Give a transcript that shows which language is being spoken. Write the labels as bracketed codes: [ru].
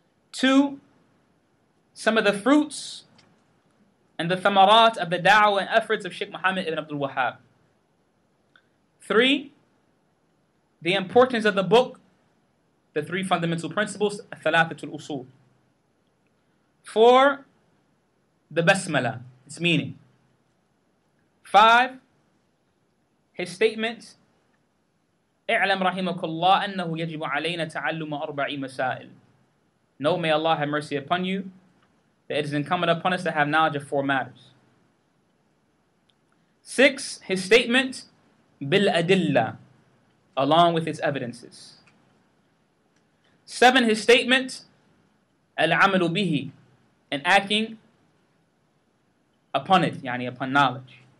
[en] Two, some of the fruits and the thamarat of the da'wah and efforts of Sheikh Muhammad ibn Abdul Wahhab. Three, the importance of the book, the three fundamental principles, Thalathatul Usul. Four, the Basmala, its meaning. Five, his statement, [ar] اعلم رحمك الله أنه يجب علينا تعلم أربع مسائل. [en] Know, may Allah have mercy upon you, that it is incumbent upon us to have knowledge of four matters. Six, his statement, bil-adilla, along with its evidences. Seven, his statement, al-amalu bihi, and acting upon it, yani upon knowledge.